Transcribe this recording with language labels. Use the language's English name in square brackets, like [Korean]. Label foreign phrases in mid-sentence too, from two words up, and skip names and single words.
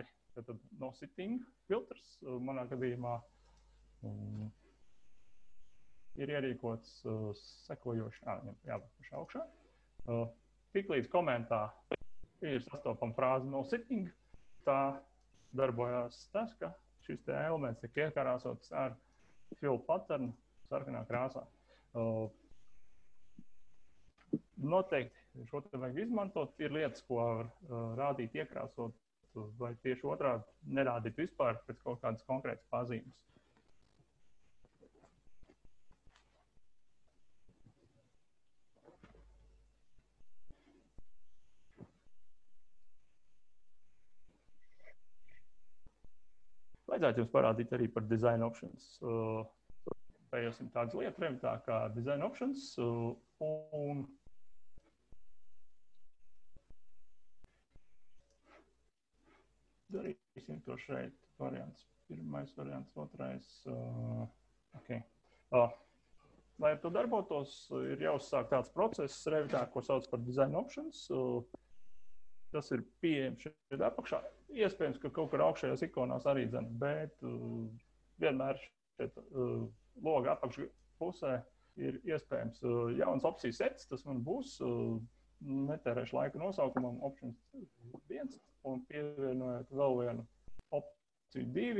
[Latvian] Tad [English] no sitting [Latvian] filtrs manā gadījumā ir ierīkots sekojoši, jābūt augšā. Tiklīdz komentā ir sastopama frāze [English] no sitting, [Latvian] tā darbojas tas, ka šis te elements tiek iekarāsots ar [English] fill pattern [Latvian] sarkanā krāsā. Noteikti šo te vajag izmantot. Ir lietas, ko var rādīt iekrāsot, vai tieši otrādi nerādīt vispār pēc kaut kādas konkrētas pazīmes. Vajadzētu jums parādīt arī par [English] design options. [Latvian] Pējosim tādas lietas Revitā kā [English] design options [Latvian] un darīsim to šeit. Variants. Pirmais variants, otrais. Okay. Lai ar to darbotos, ir jāuzsāk tāds process Revitā, ko sauc par [English] design options. [Latvian] Tas ir pieejams šeit apakšā. Iespējams, ka kaut kur augšējās ikonās arī dzen, bet vienmēr šeit loga apakš pusē ir iespējams jauns opcijas sets. Tas man būs, netērēšu laiku nosaukumam options 1 un pievienojot vēl vienu opciju 2.